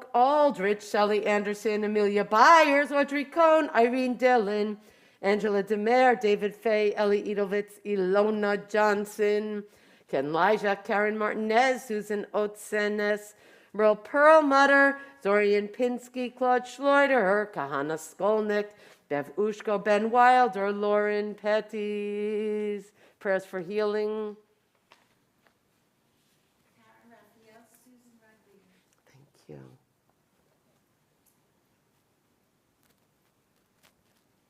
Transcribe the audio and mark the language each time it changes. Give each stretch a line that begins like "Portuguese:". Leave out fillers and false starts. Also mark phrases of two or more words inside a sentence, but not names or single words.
English: Aldrich, Sally Anderson, Amelia Byers, Audrey Cohn, Irene Dillon, Angela Demer, David Fay, Ellie Edovitz, Ilona Johnson, Ken Lijak, Karen Martinez, Susan Otsenes, Merle Perlmutter, Zorian Pinsky, Claude Schleuder, Kahana Skolnick, Bev Ushko, Ben Wilder, Lauren Petties. Prayers for healing. Thank you.